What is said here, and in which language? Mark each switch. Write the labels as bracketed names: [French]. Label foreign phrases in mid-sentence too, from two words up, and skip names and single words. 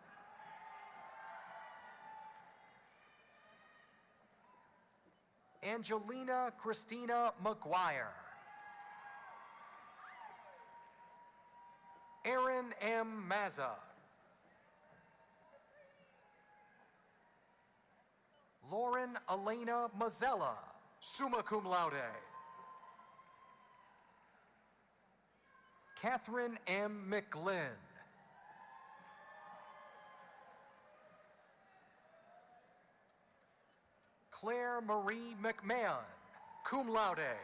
[English] Angelina Christina McGuire. Aaron M. Mazza. Lauren Elena Mazzella, [Latin] summa cum laude. [English] Catherine M. McGlynn. Claire Marie McMahon, [Latin] cum laude.